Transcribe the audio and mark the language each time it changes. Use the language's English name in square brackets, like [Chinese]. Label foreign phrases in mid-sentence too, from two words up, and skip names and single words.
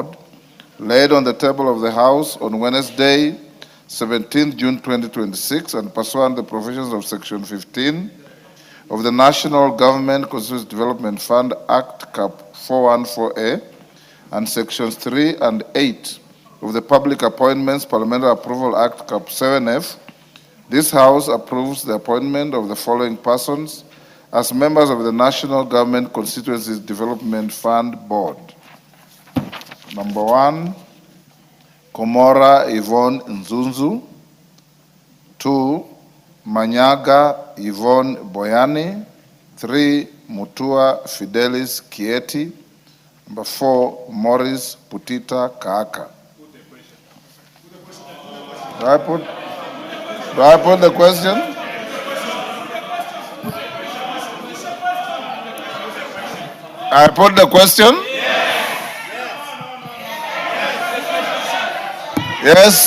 [English] laid on the table of the House on Wednesday, 17th June 2026, and pursuant to the provisions of Section 15 of the National Government Constituency Development Fund Act, Cap 414A, and Sections 3 and 8 of the Public Appointments Parliamentary Approval Act, Cap 7F, this House approves the appointment of the following persons as members of the National Government Constituency Development Fund Board. Number 1, Komora Yvonne Nzunzu. 2, Manyaga Yvonne Boyani. 3, Mutua Fidelis Kieti. Number 4, Maurice Putita Kaaka. Do I put the question? I put the question? Yes.